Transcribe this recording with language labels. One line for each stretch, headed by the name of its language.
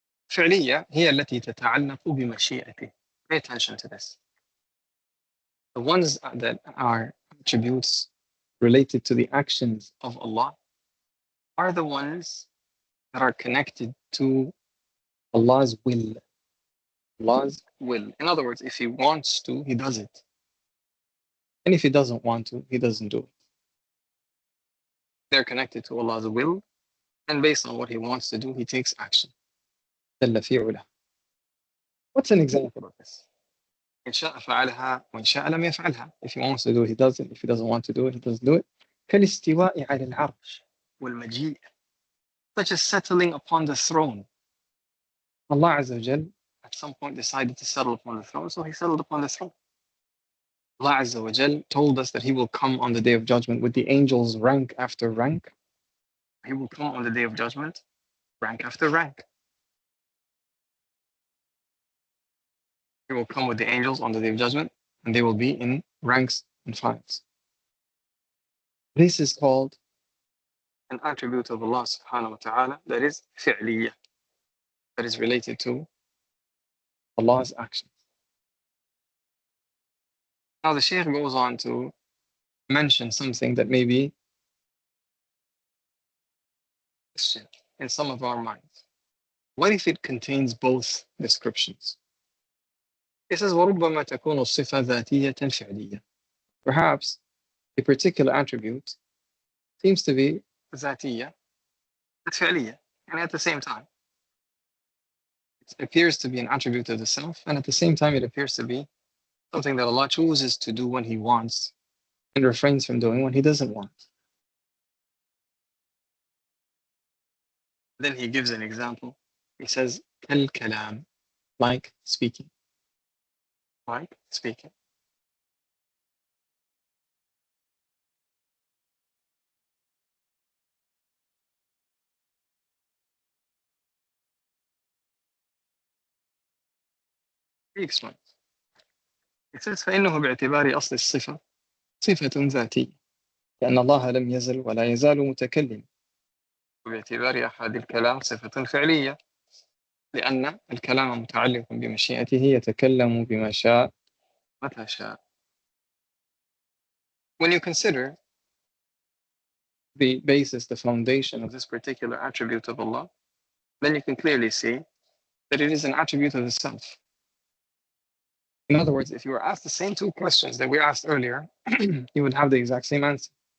Arabic: الفعلية هي التي تتعلق بمشيئته.
English: Pay attention to this. The ones that are attributes related to the actions of Allah are the ones that are connected to Allah's will. Allah's will. In other words, if He wants to, He does it. And if He doesn't want to, He doesn't do it. They're connected to Allah's will, and based on what He wants to do, He takes action. What's an example of this?
Arabic: إن شاء فعلها وإن شاء لم يفعلها.
English: If He wants to do it, He does it. If He doesn't want to do it, He doesn't do it.
Arabic: كالاستواء على العرش والمجيء,
English: such as settling upon the throne. Allah Azza wa Jal at some point decided to settle upon the throne, so He settled upon the throne. Allah Azza wa Jal told us that He will come on the Day of Judgment with the angels rank after rank. He will come on the Day of Judgment rank after rank. He will come with the angels on the Day of Judgment, and they will be in ranks and files. This is called an attribute of Allah subhanahu wa ta'ala that is fi'liyah, that is related to Allah's actions. Now the Shaykh goes on to mention something that may be questioned in some of our minds. What if it contains both descriptions? He says,
Arabic: وَرُبَّمَا تَكُونُ الصِّفَةَ ذَاتِيَّةً فِعْلِيَّةً.
English: Perhaps a particular attribute seems to be ذاتية and فعلية, and at the same time it appears to be an attribute of the self, and at the same time it appears to be something that Allah chooses to do when He wants and refrains from doing when He doesn't want. Then he gives an example. He says, كالكلام, like speaking. Like speaking. He explains. He says,
Arabic: فإنه باعتبار أصل الصفة صفة ذاتية لأن الله لم يزل ولا يزال متكلم. وباعتبار أحد الكلام صفة فعلية لأن الكلام متعلق بمشيئته يتكلم بما شاء متى شاء.
English: When you consider the basis, the foundation of this particular attribute of Allah, then you can clearly see that it is an attribute of the self. In other words, if you were asked the same two questions that we asked earlier, you would have the exact same answer.